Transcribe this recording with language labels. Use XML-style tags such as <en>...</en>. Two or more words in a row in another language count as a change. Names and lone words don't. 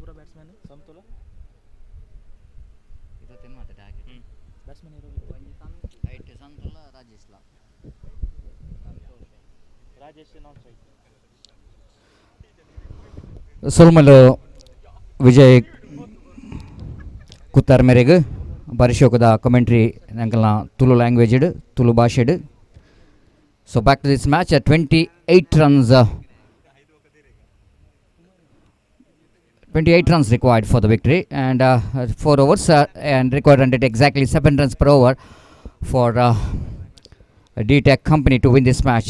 <tcy>ಸುಲ್ಮಲು ವಿಜಯ್ ಕುತ್ತಾರ್ ಮೇರೆಗೆ ಬರಿಶೋಕದ ಕಮೆಂಟ್ರಿ ನಂಗಲ್ನ ತುಳು</tcy> <en>language</en> <tcy>ತುಳು ಭಾಷೆಡ್.</tcy> <en>So back to this match at 28 runs. 28 runs required for the victory, and 4 overs and required run rate exactly 7 runs per over for D-Tech company to win this match.</en>